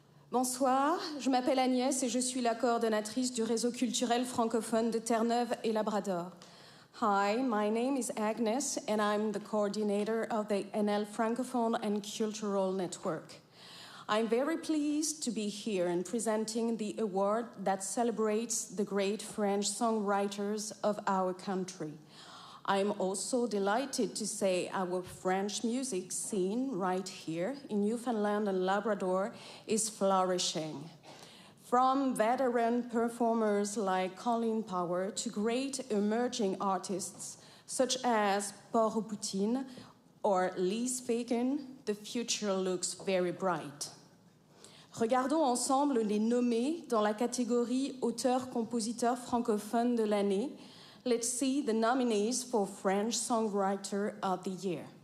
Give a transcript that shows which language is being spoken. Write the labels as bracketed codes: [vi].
[fr] Bonsoir, je m'appelle Agnès et je suis la coordonnatrice du réseau culturel francophone de Terre-Neuve et Labrador. [en] Hi, my name is Agnes and I'm the coordinator of the NL Francophone and Cultural Network. I'm very pleased to be here and presenting the award that celebrates the great French songwriters of our country. I'm also delighted to say our French music scene right here in Newfoundland and Labrador is flourishing. From veteran performers like Colin Power to great emerging artists such as Paul Poutine or Lise Fagan, the future looks very bright. [fr] Regardons ensemble les nommés dans la catégorie auteur-compositeur francophone de l'année. [en] Let's see the nominees for French Songwriter of the Year.